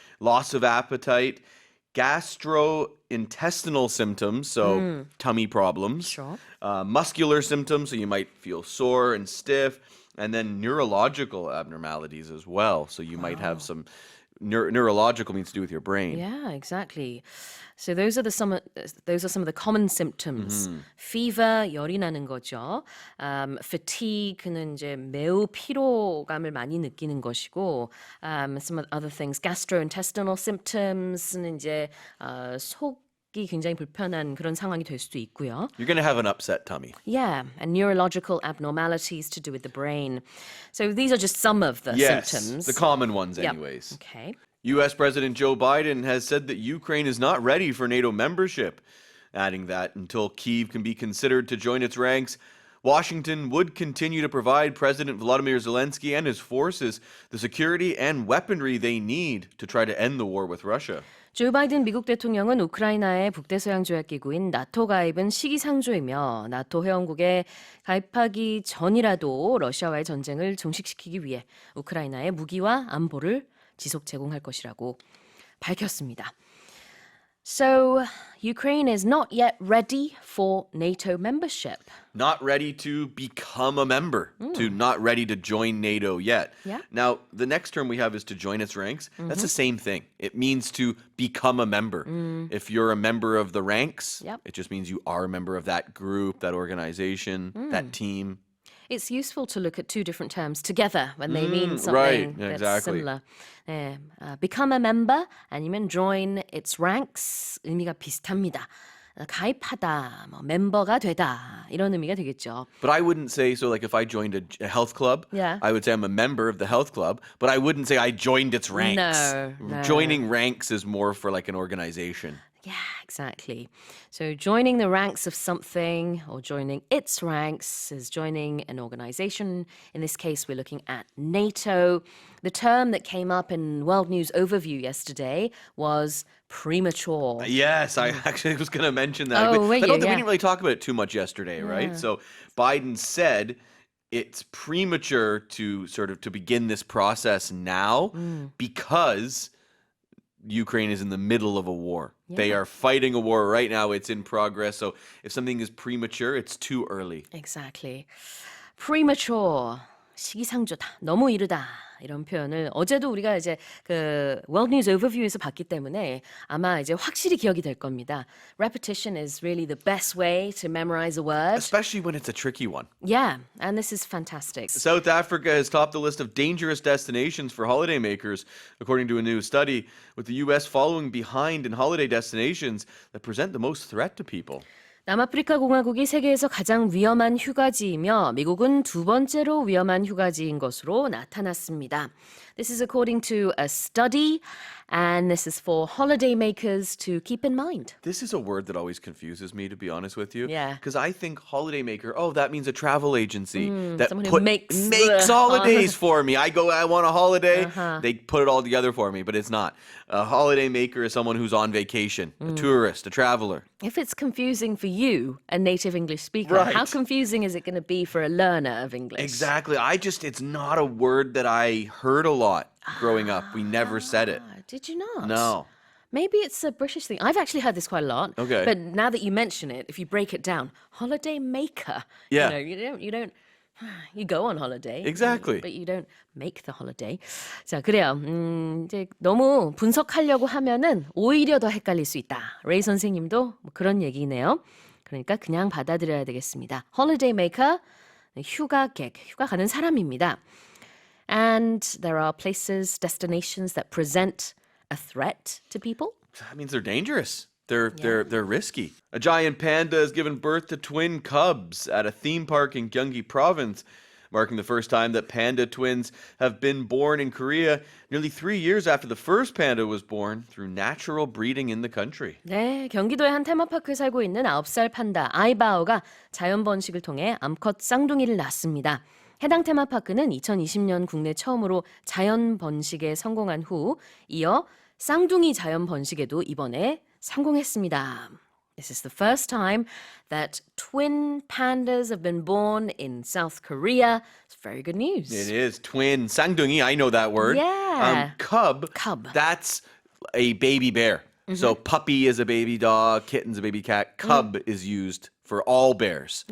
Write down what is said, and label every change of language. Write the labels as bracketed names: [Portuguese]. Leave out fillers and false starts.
[English] loss of appetite, gastrointestinal symptoms, so tummy problems, Sure. muscular symptoms, so you might feel sore and stiff, and then neurological abnormalities as well. So you might have some neurological means to do with your brain. Yeah, exactly. So those are some of the common symptoms. [Korean] Fever, 열이 나는 거죠. Fatigue는 이제 매우 피로감을 많이 느끼는 것이고, [English] some other things, [Korean] gastrointestinal symptoms는 이제 속이 굉장히 불편한 그런 상황이 될 수도 있고요. [English] You're going to have an upset tummy. Yeah, and neurological abnormalities to do with the brain. So these are just some of the Yes, symptoms. the common ones Yep. anyways. Okay. U.S. President Joe Biden has said that Ukraine is not ready for NATO membership, adding that until Kyiv can be considered to join its ranks, Washington would continue to provide President Volodymyr Zelensky and his forces the security and weaponry they need to try to end the war with Russia. [Korean] 조 바이든 미국 대통령은 우크라이나의 북대서양조약기구인 나토 가입은 시기상조이며 나토 회원국에 가입하기 전이라도 러시아와의 전쟁을 종식시키기 위해 우크라이나에 무기와 안보를 지속 제공할 것이라고 밝혔습니다. [English] So, Ukraine is not yet ready for NATO membership. Not ready to become a member, not ready to join NATO yet. Yeah. Now, the next term we have is to join its ranks. That's the same thing. It means to become a member. If you're a member of the ranks, Yep. it just means you are a member of that group, that organization, that team. It's useful to look at two different terms together when they mean something right, that's exactly. similar. [Korean] 네, [English] become a member [Korean] 아니면 [English] join its ranks [Korean] 의미가 비슷합니다. 가입하다, 뭐 멤버가 되다 이런 의미가 되겠죠. [English] But I wouldn't say, so like if I joined a health club, Yeah. I would say I'm a member of the health club, but I wouldn't say I joined its ranks. No. Joining ranks is more for like an organization. Yeah, exactly. So joining the ranks of something or joining its ranks is joining an organization. In this case, we're looking at NATO. The term that came up in World News Overview yesterday was premature. Yes, I actually was going to mention that. Oh, But were I don't think we Yeah. didn't really talk about it too much yesterday, right? So Biden said it's premature to sort of to begin this process now because Ukraine is in the middle of a war. They are fighting a war right now. It's in progress. So if something is premature, it's too early. Exactly. Premature. [Korean] 시기상조다. 너무 이르다. 이런 표현을 어제도 우리가 이제 그 World News Overview에서 봤기 때문에 아마 이제 확실히 기억이 될 겁니다. [English] Repetition is really the best way to memorize a word. Especially when it's a tricky one. Yeah, and this is fantastic. South Africa has topped the list of dangerous destinations for holidaymakers, according to a new study, with the U.S. following behind in holiday destinations that present the most threat to people. [Korean] 남아프리카 공화국이 세계에서 가장 위험한 휴가지이며 미국은 두 번째로 위험한 휴가지인 것으로 나타났습니다. [English] This is according to a study, and this is for holidaymakers to keep in mind. This is a word that always confuses me, to be honest with you. Yeah. Because I think holidaymaker, oh, that means a travel agency that someone who makes holidays for me. I want a holiday, they put it all together for me, but it's not. A holidaymaker is someone who's on vacation, a tourist, a traveler. If it's confusing for you, a native English speaker, Right. how confusing is it going to be for a learner of English? Exactly. It's not a word that I heard a lot growing up. We never said it. Did you not? No. Maybe it's a British thing. I've actually heard this quite a lot. Okay. But now that you mention it, if you break it down, holiday maker. Yeah. You don't. You go on holiday. Exactly. But you don't make the holiday. [Korean] 자, 그래요. 이제 너무 분석하려고 하면은 오히려 더 헷갈릴 수 있다. 레이 선생님도 뭐 그런 얘기네요. 그러니까 그냥 받아들여야 되겠습니다. holiday maker, 휴가객, 휴가 가는 사람입니다. [English] And there are places, destinations that present a threat to people. That means they're dangerous. They're risky. A giant panda has given birth to twin cubs at a theme park in Gyeonggi Province, marking the first time that panda twins have been born in Korea nearly 3 years after the first panda was born through natural breeding in the country. [Korean] 네, 경기도의 한 테마파크에 살고 있는 9살 판다 아이바오가 자연 번식을 통해 암컷 쌍둥이를 낳았습니다. 해당 테마파크는 2020년 국내 처음으로 자연 번식에 성공한 후 이어 쌍둥이 자연 번식에도 이번에 성공했습니다. [English] This is the first time that twin pandas have been born in South Korea. It's very good news. It is twin 쌍둥이. I know that word. Yeah. Cub. That's a baby bear. So puppy is a baby dog, kitten's a baby cat. Cub is used for all bears.